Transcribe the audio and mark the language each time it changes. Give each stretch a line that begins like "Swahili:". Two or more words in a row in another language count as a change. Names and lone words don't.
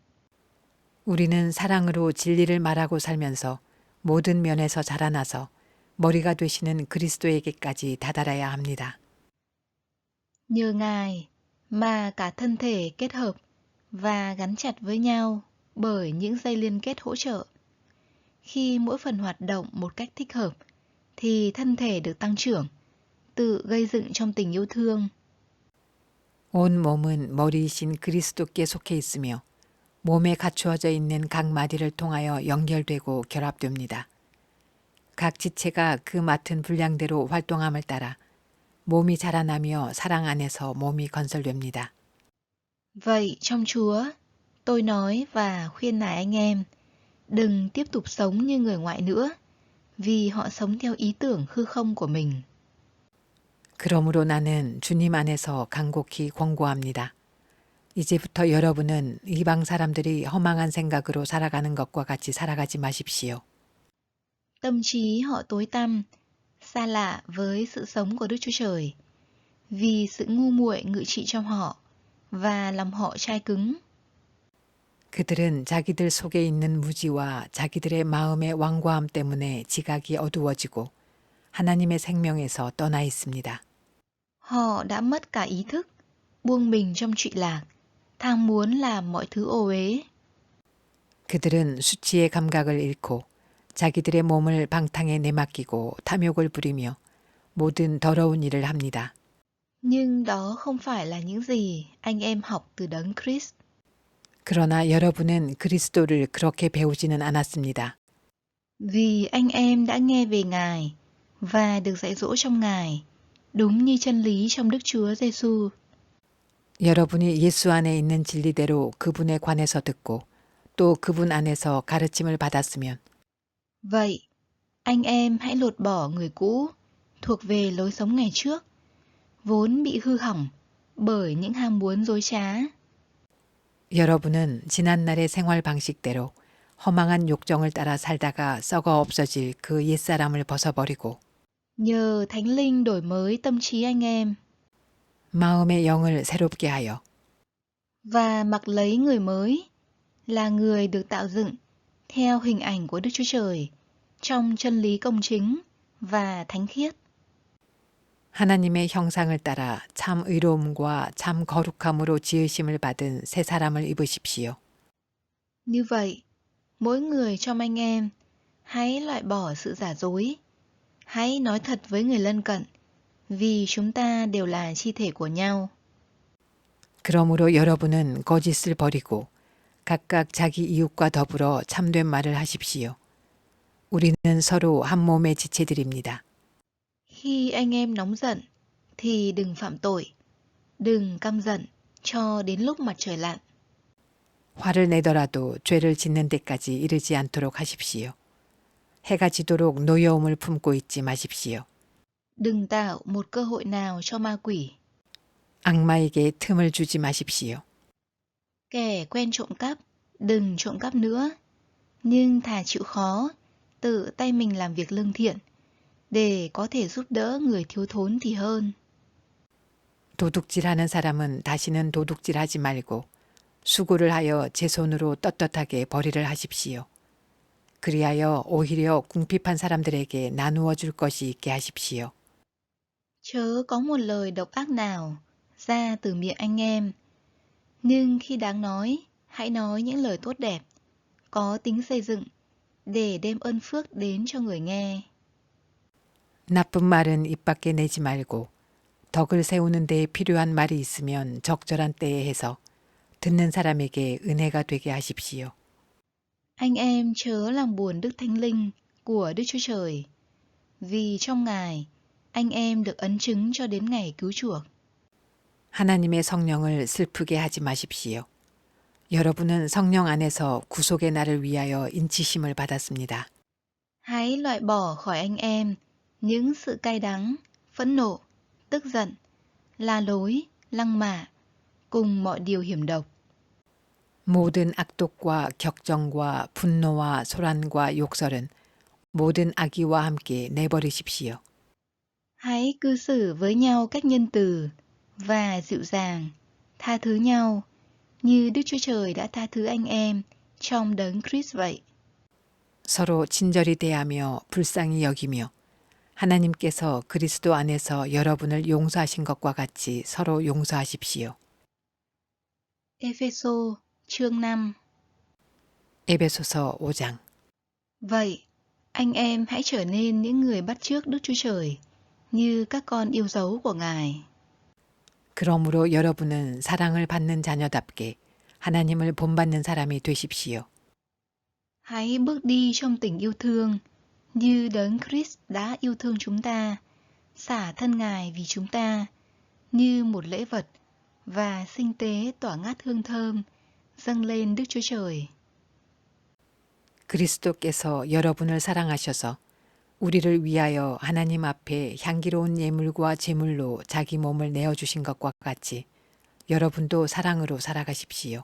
Korean: 우리는 사랑으로 진리를 말하고 살면서 모든 면에서 자라나서 머리가 되시는 그리스도에게까지 다다라야 합니다.
Vietnamese: Nhờ Ngài mà cả thân thể kết hợp và gắn chặt với nhau bởi những dây liên kết hỗ trợ. Khi mỗi phần hoạt động một cách thích hợp thì thân thể được tăng trưởng, tự gây dựng trong tình yêu thương.
Korean: 온 몸은 머리이신 그리스도께 속해 있으며 몸에 갖추어져 있는 각 마디를 통하여 연결되고 결합됩니다. 각 지체가 그 맡은 분량대로 활동함을 따라 몸이 자라나며 사랑 안에서 몸이 건설됩니다.
Vietnamese: Vậy trong Chúa, tôi nói và khuyên nài anh em, đừng tiếp tục sống như người ngoại nữa, vì họ sống theo ý tưởng hư không của mình.
Korean: 그러므로 나는 주님 안에서 간곡히 권고합니다. 이제부터 여러분은 이방 사람들이 허망한 생각으로 살아가는 것과 같이 살아가지 마십시오.
Vietnamese: Tâm trí họ tối tăm, xa lạ với sự sống của Đức Chúa Trời, vì sự ngu muội ngự trị trong họ và lòng họ chai cứng.
Korean: 그들은 자기들 속에 있는 무지와 자기들의 마음의 완고함 때문에 지각이 어두워지고 하나님의 생명에서 떠나 있습니다.
Vietnamese: Họ đã mất cả ý thức, buông mình trong trụy lạc, tham muốn làm mọi thứ ô uế.
Korean: 그들은 수치의 감각을 잃고 자기들의 몸을 방탕에 내맡기고 탐욕을 부리며 모든 더러운 일을 합니다.
Vietnamese: Nhưng đó không phải là những gì anh em học từ đấng Christ.
Korean: 그러나 여러분은 그리스도를 그렇게 배우지는 않았습니다.
Vietnamese: Vì anh em đã nghe về Ngài và được dạy dỗ trong Ngài, đúng như chân lý trong Đức Chúa Giêsu.
Korean: 여러분이 예수 안에 있는 진리대로 그분에 관해서 듣고 또 그분 안에서 가르침을 받았으면
Vietnamese: Vậy, anh em hãy lột bỏ người cũ, thuộc về lối sống ngày trước, vốn bị hư hỏng bởi những ham muốn dối trá.
Korean: 여러분은 지난날의 생활 방식대로 허망한 욕정을 따라 살다가 썩어 없어질 그 옛사람을 벗어버리고
Vietnamese: Nhờ Thánh Linh đổi mới tâm trí anh em
Korean: 마음의 영을 새롭게 하여
Vietnamese: và mặc lấy người mới là người được tạo dựng theo hình ảnh của Đức Chúa Trời trong chân lý công chính và thánh khiết.
Korean: 하나님의 형상을 따라 참 의로움과 참 거룩함으로 지으심을 받은 새 사람을 입으십시오.
Vietnamese: Như vậy, mỗi người trong anh em hãy loại bỏ sự giả dối. Hãy nói thật với người lân cận, vì chúng ta đều là chi thể của nhau.
Korean: 그러므로 여러분은 거짓을 버리고 각각 자기 이웃과 더불어 참된 말을 하십시오. 우리는 서로 한 몸의 지체들입니다.
Vietnamese: Khi anh em nóng giận, thì đừng phạm tội, đừng căm giận cho đến lúc mặt trời lặn.
Korean: 화를 내더라도 죄를 짓는 데까지 이르지 않도록 하십시오. 해가 지도록 노여움을 품고 있지 마십시오.
Vietnamese: Đừng tạo một cơ hội nào cho ma quỷ.
Korean: 악마에게 틈을 주지 마십시오.
Vietnamese: Kẻ quen trộm cắp, đừng trộm cắp nữa. Nhưng thà chịu khó, tự tay mình làm việc lương thiện, để có thể giúp đỡ người thiếu thốn thì hơn.
Korean: 도둑질하는 사람은 다시는 도둑질하지 말고 수고를 하여 제 손으로 떳떳하게 벌이를 하십시오. 그리하여 오히려 궁핍한 사람들에게 나누어 줄 것이 있게 하십시오.
Vietnamese: Chớ có một lời độc ác nào ra từ miệng anh em. Nhưng khi đáng nói, hãy nói những lời tốt đẹp, có tính xây dựng, để đem ơn phước đến cho người nghe.
Korean: 나쁜 말은 입 밖에 내지 말고 덕을 세우는 데에 필요한 말이 있으면 적절한 때에 해서 듣는 사람에게 은혜가 되게 하십시오.
Vietnamese: Anh em chớ làm buồn Đức Thánh Linh của Đức Chúa Trời, vì trong Ngài, anh em được ấn chứng cho đến ngày cứu chuộc.
Korean: 하나님의 성령을 슬프게 하지 ma십시오. 여러분은 성령 안에서 구속의 날을 위하여 인치심을 받았습니다.
Vietnamese: Hãy loại bỏ khỏi anh em những sự cay đắng, phẫn nộ, tức giận, la lối, lăng mạ, cùng mọi điều hiểm độc.
Korean: 모든 악독과 격정과 분노와 소란과 욕설은 모든 악의와 함께 내버리십시오.
Vietnamese: Hãy cư xử với nhau cách nhân từ và dịu dàng, tha thứ nhau như Đức Chúa Trời đã tha thứ anh em trong đấng Christ vậy.
Korean: 서로 친절히 대하며 불쌍히 여기며 하나님께서 그리스도 안에서 여러분을 용서하신 것과 같이 서로 용서하십시오.
Vietnamese: Ê-phê-sô chương 5.
Korean: 에베소서 5장.
Vietnamese: Vậy, anh em hãy trở nên những người bắt chước Đức Chúa Trời, như các con yêu dấu của Ngài.
Korean: 그러므로 여러분은 사랑을 받는 자녀답게 하나님을 본받는 사람이 되십시오.
Vietnamese: Hãy bước đi trong tình yêu thương, như đấng Christ đã yêu thương chúng ta, xả thân Ngài vì chúng ta, như một lễ vật và sinh tế tỏa ngát hương thơm, dâng lên Đức Chúa Trời.
Korean: 그리스도께서 여러분을 사랑하셔서 우리를 위하여 하나님 앞에 향기로운 예물과 제물로 자기 몸을 내어주신 것과 같이 여러분도 사랑으로 살아가십시오.